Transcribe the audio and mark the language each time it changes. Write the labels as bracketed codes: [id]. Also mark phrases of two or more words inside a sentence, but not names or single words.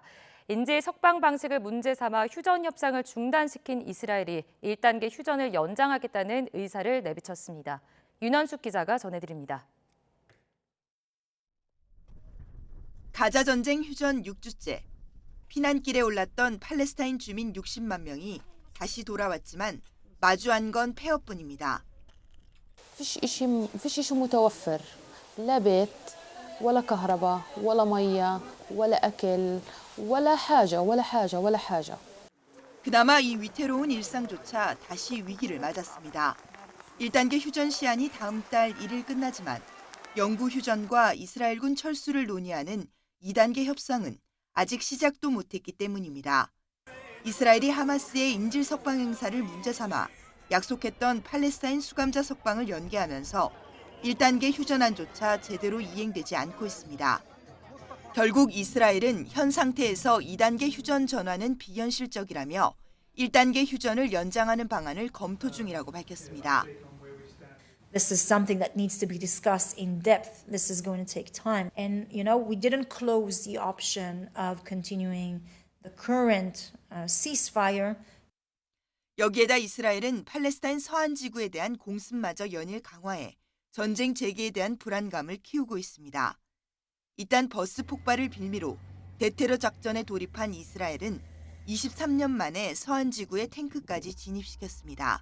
[ko] 인질 석방 방식을 문제 삼아 휴전 협상을 중단시킨 이스라엘이 1단계 휴전을 연장하겠다는 의사를 내비쳤습니다. 윤현숙 기자가 전해드립니다. 가자 전쟁 휴전 6주째. 피난길에 올랐던 팔레스타인 주민 60만 명이 다시 돌아왔지만 마주한 건 폐허뿐입니다. [ar] فيش إشي متوفر لا بيت ولا كهرباء ولا مية ولا أكل ولا حاجة. [ko] 그나마 이 위태로운 일상조차 다시 위기를 맞았습니다. 1단계 휴전 시한이 다음 달 1일 끝나지만 영구 휴전과 이스라엘군 철수를 논의하는 2단계 협상은 아직 시작도 못했기 때문입니다. 이스라엘이 하마스의 인질 석방 행사를 문제 삼아 약속했던 팔레스타인 수감자 석방을 연기하면서 1단계 휴전안조차 제대로 이행되지 않고 있습니다. 결국 이스라엘은 현 상태에서 2단계 휴전 전환은 비현실적이라며 1단계 휴전을 연장하는 방안을 검토 중이라고 밝혔습니다. [en] This is something that needs to be discussed in depth. This is going to take time. And, we didn't close the option of continuing the current ceasefire. [ko] 여기에다 이스라엘은 팔레스타인 서한 지구에 대한 공습마저 연일 강화해 전쟁 재개에 대한 불안감을 키우고 있습니다. 이딴 버스 폭발을 빌미로 대테러 작전에 돌입한 이스라엘은 23년 만에 서한 지구에 탱크까지 진입시켰습니다.